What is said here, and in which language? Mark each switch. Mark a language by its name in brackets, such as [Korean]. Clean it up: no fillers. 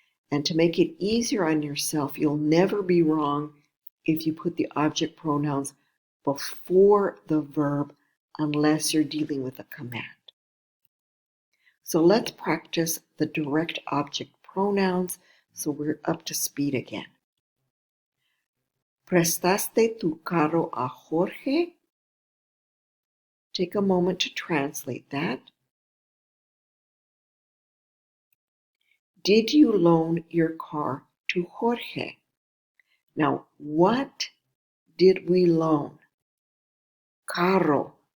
[English] And to make it easier on yourself, you'll never be wrong if you put the object pronouns before the verb unless you're dealing with a command. So let's practice the direct object pronouns so we're up to speed again. [Spanish] ¿Prestaste tu carro a Jorge? [English] Take a moment to translate that. Did you loan your car to Jorge? Now, what did we loan? Carro.